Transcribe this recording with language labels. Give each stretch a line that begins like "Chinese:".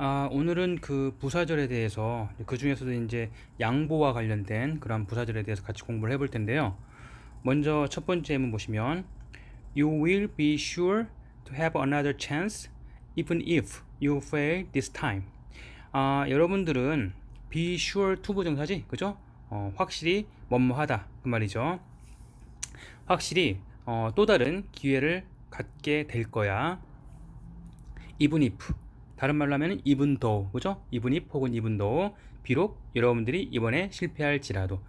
Korean: 오늘은 그 부사절에 대해서 그 중에서도 이제 양보와 관련된 그런 부사절에 대해서 같이 공부를 해볼 텐데요. 먼저 첫 번째 예문 보시면
English: You will be sure to have another chance even if you fail this time.
Korean: 여러분들은 be sure to 부정사지, 그죠? 확실히 뭐뭐하다 그 말이죠. 확실히 또 다른 기회를 갖게 될 거야. even if 다른 말로 하면 even though, 그죠? even if 혹은 even though, 비록 여러분들이 이번에 실패할지라도.